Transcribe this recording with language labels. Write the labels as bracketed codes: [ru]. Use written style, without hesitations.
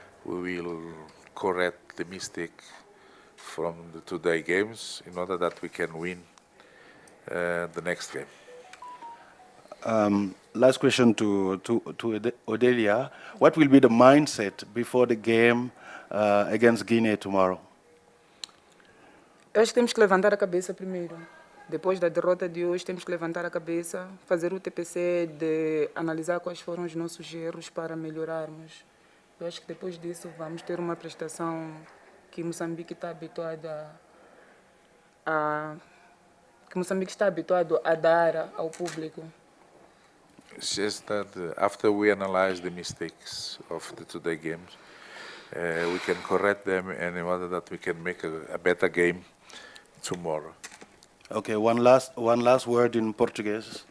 [en] We will correct the mistake from the today games in order that we can win the next game. Last question to Odelia. What will be the mindset before the game against Guinea tomorrow? [pt] Eu acho que temos que levantar a cabeça primeiro. Depois da derrota de hoje, temos que levantar a cabeça, fazer o TPC de analisar quais foram os nossos erros para melhorarmos. Eu acho que depois disso vamos ter uma prestação que Moçambique está habituado a dar ao público. [en] It's just that after we analyze the mistakes of the today games, we can correct them and in order that we can make a better game tomorrow. Okay, one last word in Portuguese.